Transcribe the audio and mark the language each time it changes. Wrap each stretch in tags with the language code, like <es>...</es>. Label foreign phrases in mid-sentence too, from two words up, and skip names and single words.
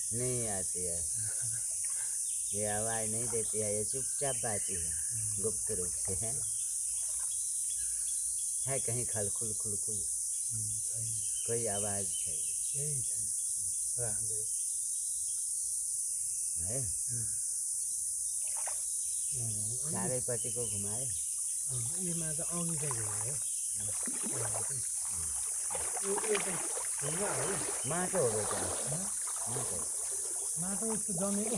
<hi>नहीं आती है, ये आवाज नहीं देती है, ये चुपचाप बहती है, गुप्त रूप से है कहीं खलखुल खुलखुल, कोई आवाज है। सारे पट्टी को घुमाए, ये माता</hi> <ne>अघि चाहिँ</ne> <hi>है,</hi> <ne>माटो हो बेटा, माटो, माटो उसको जमेको,</ne>